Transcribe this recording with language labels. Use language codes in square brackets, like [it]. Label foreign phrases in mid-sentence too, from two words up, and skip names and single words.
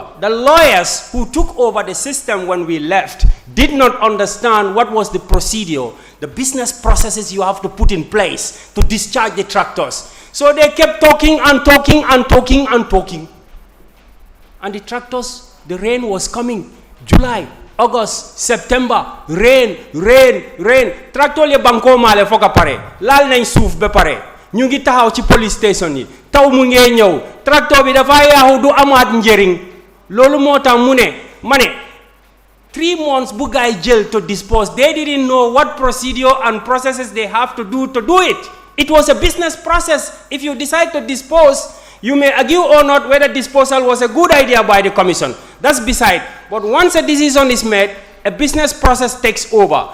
[en] The lawyers who took over the system when we left did not understand what was the procedure the business processes you have to put in place to discharge the tractors. So they kept talking and talking and talking and talking. And the tractors, the rain was coming. July, August, September, rain. [wo] Tractor le banko male foka pare. Lal nañ suuf be pare. Ñu ngi taxaw ci [en] police station [wo] yi. Taw mu ngee ñëw. Tractor bi dafa yaaxu du amaat njëriñ. Loolu moo tax mu ne, ma ne, [en] 3 months [wo] bu gaay jël [en] to dispose. They didn't know what procedure and processes they have to do it. It was a business process. If you decide to dispose, you may argue or not whether disposal was a good idea by the commission. That's beside. But once a decision is made, a business process takes over.